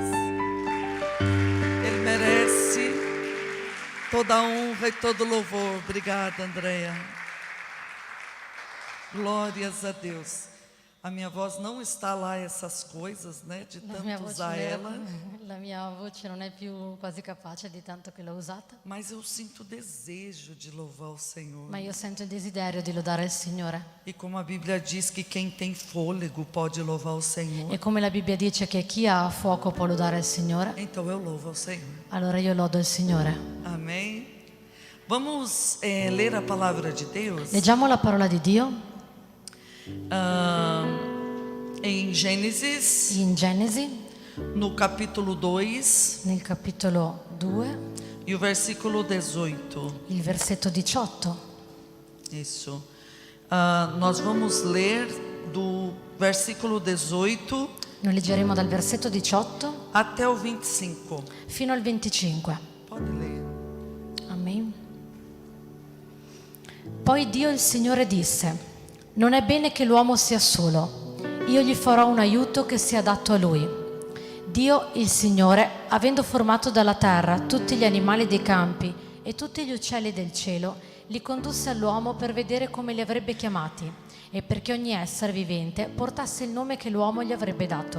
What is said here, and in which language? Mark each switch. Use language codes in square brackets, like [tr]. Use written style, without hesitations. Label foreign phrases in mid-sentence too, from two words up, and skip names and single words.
[pt] Ele merece toda a honra e todo o louvor. Obrigada, Andréia. Glórias a Deus. A minha voz não está lá essas coisas, né? De tanto usar ela. [it] La mia voce non è più quasi capace di tanto che l'ho usata, [pt] Mas eu sinto desejo de louvar o Senhor. [it] ma io sento il desiderio di lodare il Signore. [pt] E como a Bíblia diz que quem tem fôlego pode louvar o Senhor, [it] E come la Bibbia dice che chi ha fuoco può lodare il Signore, [pt] então eu louvo ao Senhor. [it] allora io lodo il Signore. [pt] Amém? Vamos ler a palavra de Deus [it] Leggiamo la parola di Dio [pt] em Gênesis, [it] in Genesi, [pt] no capítulo 2 [it] nel capitolo 2, [pt] e o versículo 18. [it] il versetto 18. [pt] Isso. Nós vamos ler do versículo 18 [it] Noi leggeremo dal versetto 18 [pt] até o 25. [it] fino al 25. [pt] Pode ler. Amen. [it] Poi Dio il Signore disse: non è bene che l'uomo sia solo, io gli farò un aiuto che sia adatto a lui. Dio il Signore, avendo formato dalla terra tutti gli animali dei campi e tutti gli uccelli del cielo, li condusse all'uomo per vedere come li avrebbe chiamati e perché ogni essere vivente portasse il nome che l'uomo gli avrebbe dato.